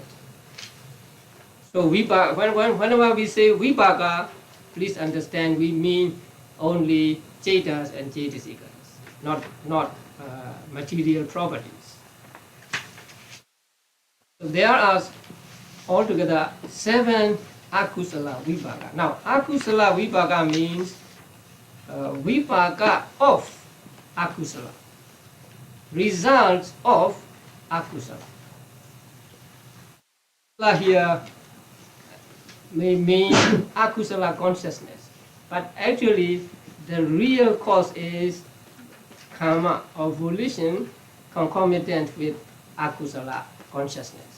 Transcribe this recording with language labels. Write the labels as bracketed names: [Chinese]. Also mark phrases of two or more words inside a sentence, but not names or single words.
[English] So vipaka, whenever we say vipaka, please understand we mean only cetas and cetasikas, not material properties. So there are altogether 7 [Pali] akusala vipaka. [English] Now, [Pali] akusala vipaka [English] means vipaka of akusala, results of akusala. Here may mean akusala consciousness, but actually the real cause is karma or volition concomitant with akusala consciousness.